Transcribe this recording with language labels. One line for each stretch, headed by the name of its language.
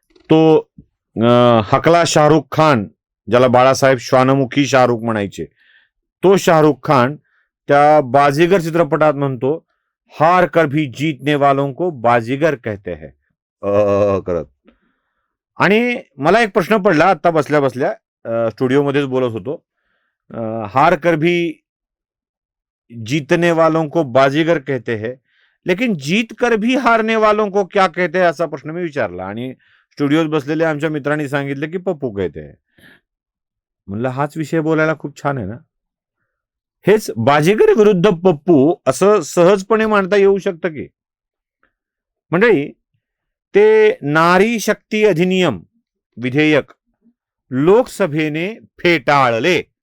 Marathi: तो हकला शाहरुख खान, ज्याला बाळासाहेब श्वानमुखी शाहरुख म्हणायचे, तो शाहरुख खान त्या बाजीगर चित्रपटात म्हणतो,
Hindi: हार कर भी जीतने वालों को बाजीगर कहते हैं
Marathi: करत. आणि मला एक प्रश्न पडला आता बसल्या बसल्या, स्टुडिओमध्येच बोलत होतो.
Hindi: हार कर भी जीतने वालों को बाजीगर कहते हैं, लेकिन जीत कर भी हारने वालों को क्या कहते हैं,
Marathi: असा प्रश्न मी विचारला. आणि स्टुडिओत बसलेल्या आमच्या मित्रांनी सांगितलं की
Hindi: पप्पू कहते हैं.
Marathi: म्हणलं हाच विषय बोलायला खूप छान आहे ना. हेच बाजीगर विरुद्ध पप्पू असं सहजपणे मांडता येऊ शकतं की. मंडळी, ते नारी शक्ती अधिनियम विधेयक लोकसभेने फेटाळले.